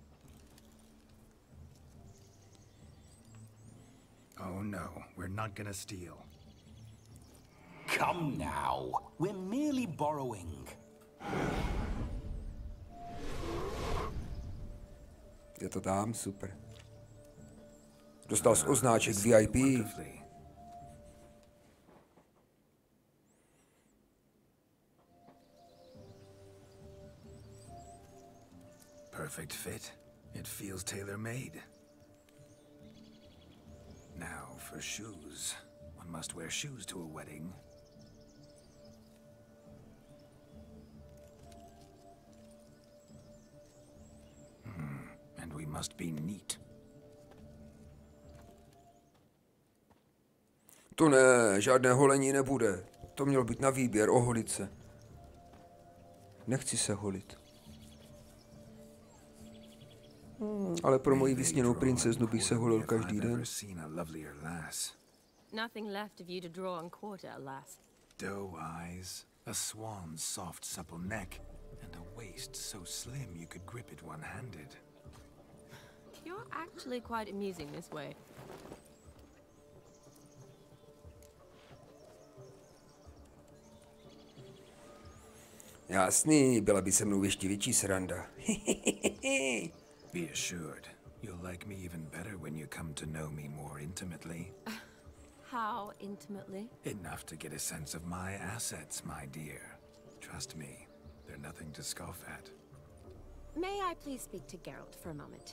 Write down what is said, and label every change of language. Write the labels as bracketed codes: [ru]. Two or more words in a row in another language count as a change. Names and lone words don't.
[en] Oh no, we're not gonna steal. Come now. We're merely borrowing. [cs] Je to tam, super. Dostal jsi označek VIP. [en] Wonderfully. Perfect fit. It feels tailor-made. Now for shoes. One must wear shoes to a wedding. And we must be neat. [cs] To ne, žádné holení nebude. To mělo být na výběr, oholit se. Nechci se holit. Ale pro moji vysněnou princeznu bych se holil každý den. [en] Nothing left of you to draw on quarter, alas. Doe eyes, a swan's soft supple neck, and a waist so slim you could grip it one-handed. You're actually quite amusing this way. [cs] Jasný, byla by se mnou ještě větší sranda. [en] Be assured, you'll like me even better when you come to know me more intimately. How intimately? Enough to get a sense of my assets, my dear. Trust me, they're nothing to scoff at. May I please speak to Geralt for a moment?